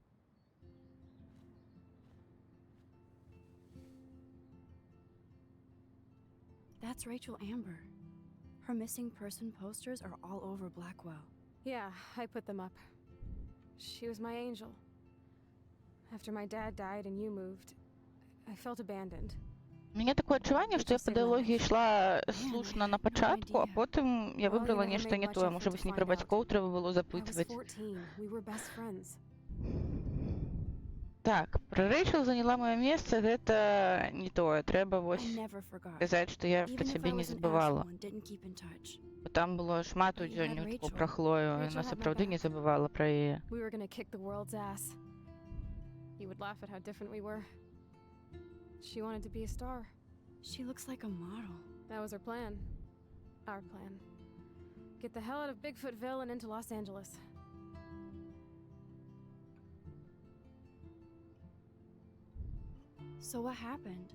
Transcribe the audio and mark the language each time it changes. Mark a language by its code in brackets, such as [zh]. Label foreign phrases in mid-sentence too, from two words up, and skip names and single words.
[en] That's Rachel Amber. Her missing person posters are all over Blackwell. Yeah, I put them up. She was my angel. After my dad died and you moved, I felt abandoned. [be] У мяне такое адчуванне, што я па дыялогіі ішла слушна на пачатку, а потым я выбрала нешта не тое. Можа быць, не пра бацькоў трэба было запытваць. Так, пра Рэйчел заняла маё месца, гэта не тое. Трэба вось казаць, што я пра цябе не забывала. Бо там было шмат у дзённіку пра Хлою, яна сапраўды не забывала пра яе. [en] She wanted to be a star. She looks like a model. That was her plan. Our plan. Get the hell out of Bigfootville and into Los Angeles. So what happened?